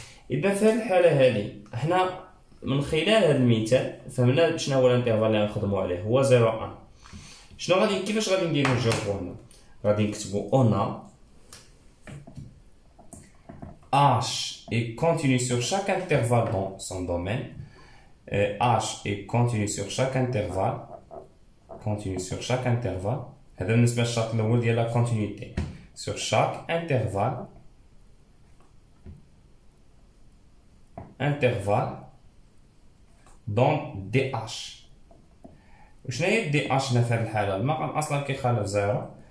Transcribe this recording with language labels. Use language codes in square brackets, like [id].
[ar] اذا في هذه الحاله هذه حنا من خلال هذا المثال فهمنا شنو هو الانترفال اللي غنخدمو عليه، هو 0 1. شنو غادي كيفاش غادي نديرو نجاوبو هنا؟ غادي نكتبو اون [fr] h est continu sur chaque intervalle dans son domaine. H est continu sur chaque intervalle. Continu sur chaque intervalle. [ar] هذا بالنسبة للشرط الأول ديال لا كونتينيتي. [fr] Sur chaque intervalle. dans dh. [ar] وشنو هي دي اش هنا في هذه الحاله؟ المقام اصلا كيخالف 0.